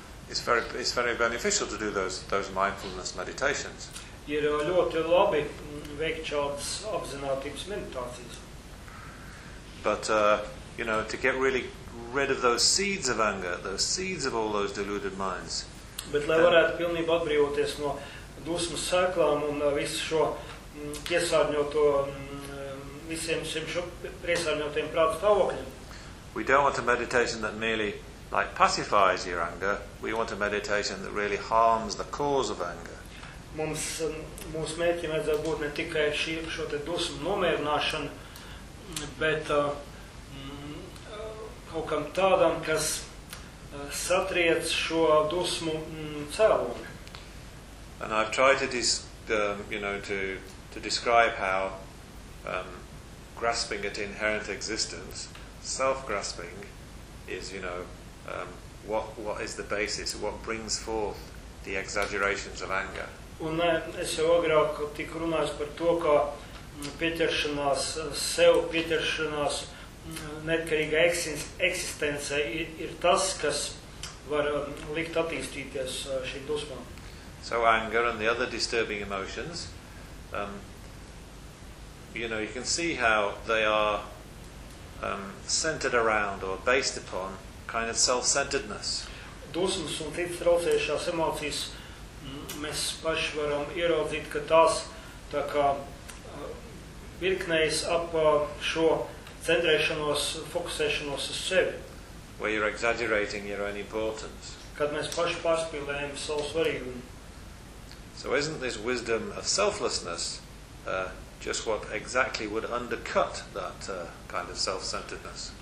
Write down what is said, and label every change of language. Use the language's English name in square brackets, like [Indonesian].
[English] It's very beneficial to do those mindfulness meditations. [Latvian] Ir ļoti labi veikt šādas apzinātības meditācijas. [English] But, you know, to get really rid of those seeds of anger, those seeds of all those deluded minds. [Latvian] Bet lai varētu pilnībā atbrīvoties no dusmas sēklām un visu šo piesārņoto, visiem šiem šo piesārņotiem prāta stāvokļiem. [English] We don't want a meditation that merely like pacifies your anger. We want a meditation that really harms the cause of anger. [Latvian] Mums mērķim vajadzētu būt ne tikai šo te dusmu nomierināšanu, bet kaut kam tādam, kas satriec šo dusmu cēloni. [English] And I've tried to to describe how grasping at inherent existence, self-grasping, is, what is the basis, what brings forth the exaggerations of anger. [Latvian] Un es jau agrāk tik runāju par to, ka pieķeršanās sev, pieķeršanās neatkarīgā eksistence ir tas, kas var likt attīstīties šīm dusmām. [English] So anger and the other disturbing emotions, you can see how they are centered around or based upon kind of self-centeredness. [Latvian] Dusmas un citas traucējušās emocijas, mēs paši varam ieraudzīt, ka tās tā kā virknējas ap šo centrēšanos, fokusēšanos uz sevi. [English] Where you're exaggerating your own importance. [Latvian] Kad mēs paši pārspīlējam savu svarīgumu. [English] So isn't this wisdom of selflessness just what exactly would undercut that kind of self-centeredness?